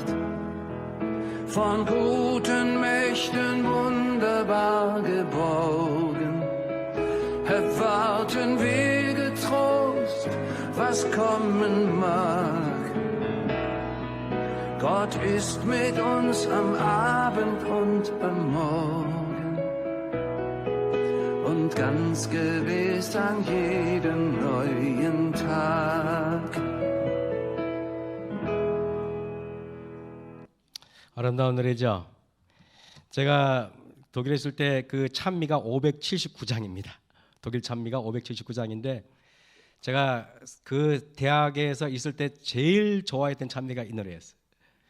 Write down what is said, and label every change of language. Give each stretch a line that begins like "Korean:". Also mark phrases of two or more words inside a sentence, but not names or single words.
German: Von guten Mächten wunderbar geborgen, erwarten wir getrost, was kommen mag. Gott ist mit uns am Abend und am Morgen und ganz gewiss an jedem neuen Tag.
Korean: 아름다운 노래죠. 제가 독일에 있을 때 그 찬미가 579장입니다. 독일 찬미가 579장인데 제가 그 대학에서 있을 때 제일 좋아했던 찬미가 이 노래였어요.